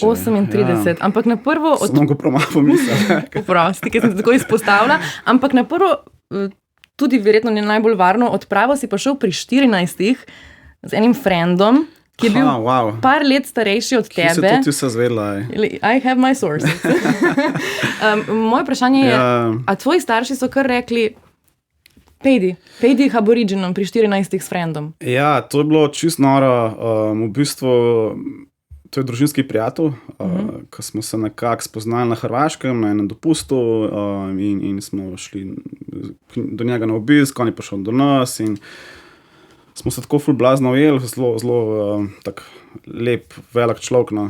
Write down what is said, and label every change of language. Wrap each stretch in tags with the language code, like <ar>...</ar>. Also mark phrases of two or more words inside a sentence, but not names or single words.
<sl>38, ampak na prvo... Sem mogel promalo pomisliti. Oprosti, ker sem se tako izpostavila, ampak na prvo, tudi verjetno ne najbolj varno, odpravo si pa šel pri 14 z enim frendom, ki je bil par let starejši od tebe. Ki se tudi vse zvedla.</sl> <en>I have my sources.</en> <sl>Moje vprašanje je, a tvoji starši so kar rekli, pejdi aboriginom pri 14 s frendom? Ja, to je bilo čisto noro. V bistvu, to je družinski prijatelj, ko smo se nekako spoznali na Hrvaškem, na enem dopustu in smo šli do njega na obisk, on je prišel do nas in smo se tako ful blazno ujeli, zelo tak lep, velik človek, no.</sl>